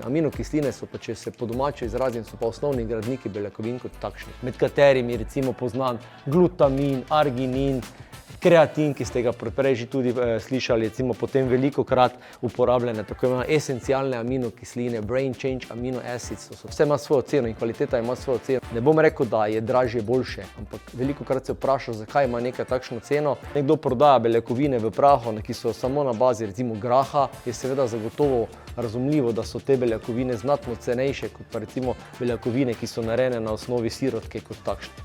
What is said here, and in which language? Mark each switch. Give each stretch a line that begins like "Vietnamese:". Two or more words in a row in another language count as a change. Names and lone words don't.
Slovenian: Aminokisline so pa, če se po domače izrazim, so pa osnovni gradniki beljakovin kot takšni. Med katerimi recimo poznan glutamin, arginin, kreatin, ki ste ga prej že tudi slišali, recimo potem velikokrat uporabljene tako imenovane esencialne aminokisline,
English: brain change amino acids,
Slovenian: vse ima svojo ceno in kvaliteta ima svojo ceno. Ne bom rekel, da je dražje boljše, ampak velikokrat se vpraša, zakaj ima nekaj takšno ceno. Nekdo prodaja beljakovine v prahu, ki so samo na bazi recimo graha, je seveda zagotovo razumljivo, da so te beljakovine znatno cenejše kot pa recimo beljakovine, ki so narejene na osnovi sirotke kot takšne.